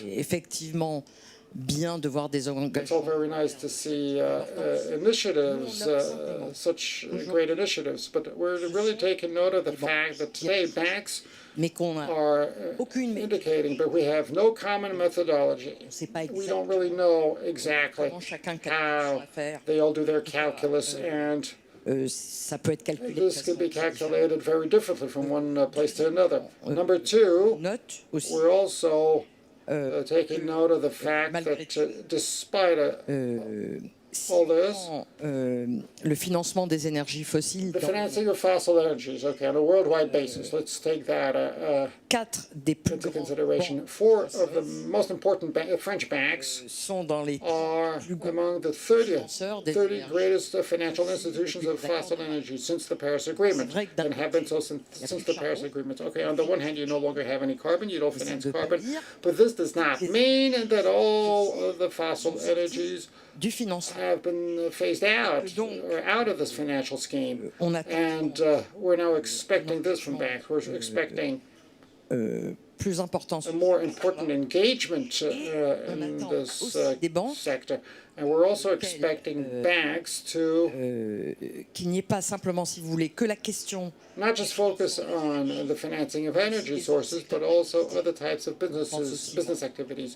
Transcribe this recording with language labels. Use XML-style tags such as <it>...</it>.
<fr>effectivement bien de voir des engagements.</fr> <en>It's all very nice to see initiatives, such great initiatives, but we're really taking note of the fact that today banks are indicating, but we have no common methodology. We don't really know exactly how they all do their calculus, and</en> <fr>ça peut être calculé.</fr> <en>This can be calculated very differently from one place to another. Number two, we're also taking note of the fact that despite all this.</en> <fr>Le financement des énergies fossiles.</fr> <en>The financing of fossil energies, okay, on a worldwide basis. Let's take that into consideration. 4 of the most important French banks are among the 30 greatest financial institutions of fossil energy since the Paris Agreement, and have been so since the Paris Agreement. Okay, on the one hand, you no longer have any carbon, you don't finance carbon, but this does not mean that all of the fossil energies have been phased out or out of this financial scheme. And we're now expecting this from banks. We're expecting a more important engagement in this sector. And we're also expecting banks to</en> <fr>qu'il n'y ait pas simplement, si vous voulez, que la question</fr> <en>not just focus on the financing of energy sources, but also other types of business activities.</en>